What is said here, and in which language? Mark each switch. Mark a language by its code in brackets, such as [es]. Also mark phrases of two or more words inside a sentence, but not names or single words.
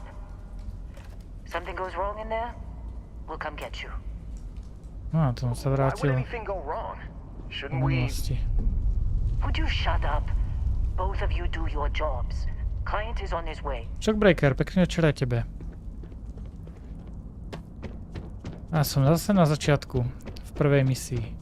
[en] Something goes wrong in there? We'll come get you. [sk] No, to sa vrátil. [en] Shouldn't we? Would you shut up? Both of you do your jobs. Client is on his way. [sk] Shockbreaker, pekný večer aj tebe. A som zase na začiatku, v prvej misii.